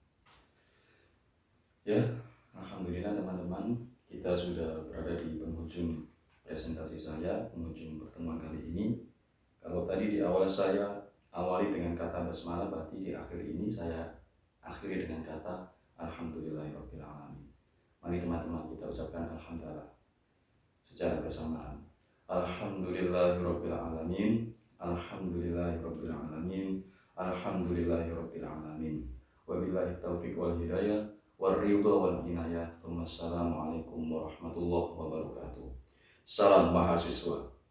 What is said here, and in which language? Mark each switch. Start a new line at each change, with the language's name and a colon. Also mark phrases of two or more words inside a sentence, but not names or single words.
Indonesian: Ya, alhamdulillah teman-teman, kita sudah berada di penghujung presentasi saya, penghujung pertemuan kali ini. Kalau tadi di awal saya awali dengan kata basmalah, berarti di akhir ini saya akhiri dengan kata
Arabic: الحمد لله رب العالمين.
Indonesian: Mari teman-teman kita ucapkan alhamdulillah secara bersamaan.
Arabic: الحمد لله رب العالمين، الحمد لله رب العالمين، الحمد لله رب العالمين. وبالله التوفيق والهداية والرضا والعناية. السلام عليكم ورحمة الله وبركاته.
Indonesian: Salam mahasiswa.